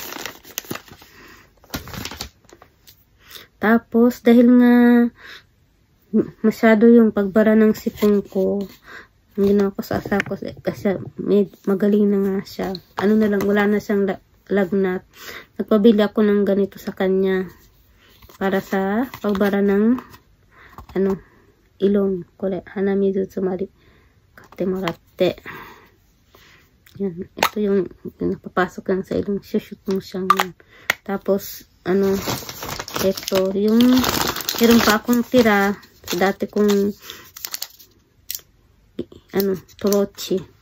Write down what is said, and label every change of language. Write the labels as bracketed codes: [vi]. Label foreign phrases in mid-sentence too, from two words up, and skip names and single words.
[tl] Tapos, dahil nga masyado yung pagbara ng sipon ko, ang ginawa ko sa asawa ko, kasi magaling na nga siya. Na lang, wala na siyang lagnat. Nagpabili ako ng ganito sa kanya para sa pagbara ng ilong. [ja] これ、鼻水詰まり買ってもらって. [tl] Yan. Ito yung napapasok lang sa ilong. Shoot mo siyang. Tapos, ito, yung meron pa akong tira. Dati kong troch.